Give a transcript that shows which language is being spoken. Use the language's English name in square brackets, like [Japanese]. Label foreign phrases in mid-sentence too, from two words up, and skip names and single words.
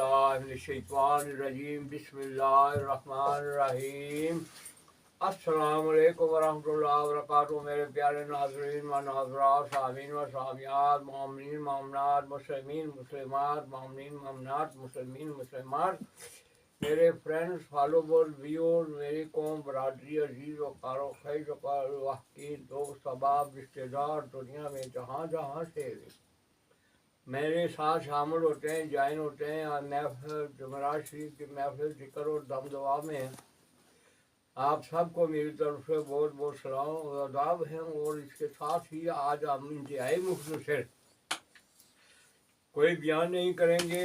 [Arabic] باللہ من الشیطان الرجیم بسم اللہ الرحمن الرحیم السلام علیکم ورحمۃ اللہ وبرکاتہ [Urdu] میرے پیارے ناظرین و ناظرات سامعین و سامعات مومنین مومنات مسلمین مسلمات مومنین مومنات مسلمین مسلمات میرے [English] friends follower viewers [Urdu] میری قوم برادری عزیز و کارو خیز و کارو حقیر دوست احباب رشتہ دار دنیا میں جہاں جہاں سے میرے ساتھ شامل ہوتے ہیں جوائن ہوتے ہیں اور محفل جمعرات شریف کی محفل ذکر اور دم دعا میں آپ سب کو میری طرف سے بہت بہت سلام و آداب ہیں. اور اس کے ساتھ ہی آج ہم انتہائی مختصر کوئی بیان نہیں کریں گے.